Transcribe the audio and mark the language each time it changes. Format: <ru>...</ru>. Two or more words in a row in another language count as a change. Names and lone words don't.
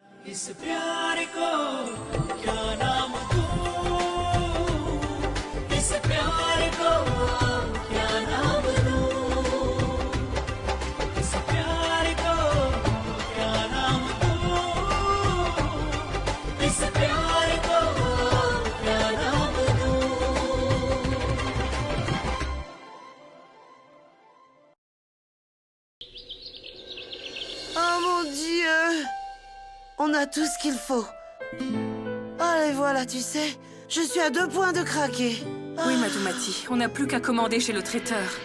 <hi>इस प्यार को क्या नाम दूं इस प्यार को क्या नाम दूं इस प्यार को क्या नाम दूं इस प्यार को क्या नाम दूं</hi> <fr>Oh mon Dieu! On a tout ce qu'il faut. Allez, voilà, tu sais, je suis à 2 points de craquer. Oui, Madoumati, on n'a plus qu'à commander chez le traiteur.</fr>